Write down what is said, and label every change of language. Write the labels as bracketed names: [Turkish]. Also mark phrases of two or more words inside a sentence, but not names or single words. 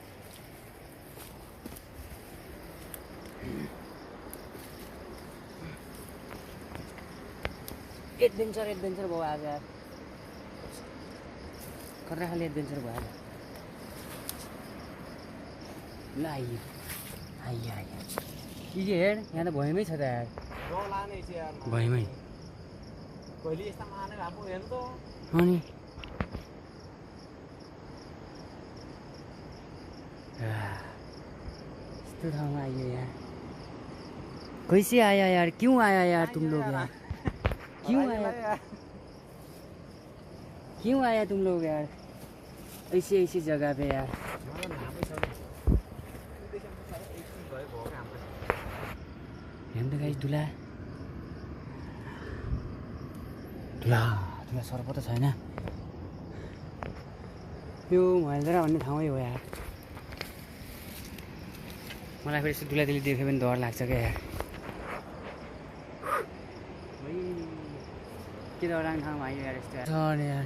[Nepali] एडभेन्चर भयो आज यार खतरा खाले एडभेन्चर भयो आज ल आइयो कि हेड यहाँ त भयमै छ त यार लाने चाहिँ यार भयमै कहिले यस्ता माने भएको हेर्नु त अनि यस्तो ठाउँमा आइयो यार [Hindi] कैसे आया यार क्यों आया यार तुम लोग यार क्यों आया तुम लोग यार ऐसी जगह पे यार [Nepali] हेर्नु त गाइस धुला सर्प त छैन यो महेन्द्र भन्ने ठाउँै हो यार मलाई फेरि यस्तो दुलादिली देख्यो भने डर लाग्छ क्या यार के डराङ ठाउँमा आइयो यार यस्तो यार